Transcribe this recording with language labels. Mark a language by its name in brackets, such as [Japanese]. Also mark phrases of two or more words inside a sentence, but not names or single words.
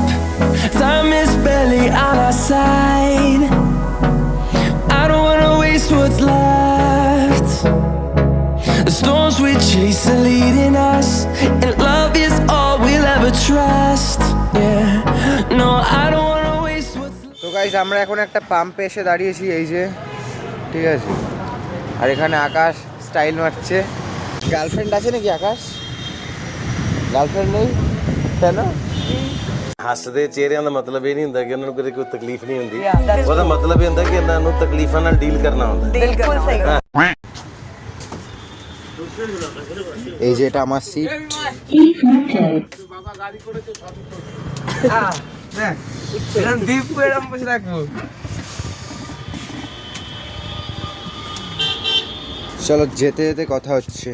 [English] Time is barely on our side. I don't wanna waste what's left. The storms we chase are leading us, and love is all we'll ever trust. Yeah, no, I don't wanna waste what's left. [Bangla] তো গাইস, আমরা এখন একটা পাম্পে এসে দাঁড়িয়েছি, এই যে, ঠিক আছে? আর এখানে আকাশ স্টাইল মারছে। গার্লফ্রেন্ড আছে নাকি আকাশ? গার্লফ্রেন্ড নেই কেন? [Punjabi] ਹੱਸਦੇ ਚਿਹਰਿਆਂ ਦਾ ਮਤਲਬ ਇਹ ਨਹੀਂ ਹੁੰਦਾ ਕਿ ਉਹਨਾਂ ਨੂੰ ਕੋਈ ਤਕਲੀਫ ਨਹੀਂ ਹੁੰਦੀ। ਉਹਦਾ ਮਤਲਬ ਇਹ ਹੁੰਦਾ ਕਿ ਇਹਨਾਂ ਨੂੰ ਤਕਲੀਫਾਂ ਨਾਲ ਡੀਲ ਕਰਨਾ ਹੁੰਦਾ। [Hindi] बिल्कुल सही। [Bangla] এই যে এটা আমার সিট। এরকম বসে রাখবো। চলো যেতে যেতে কথা হচ্ছে।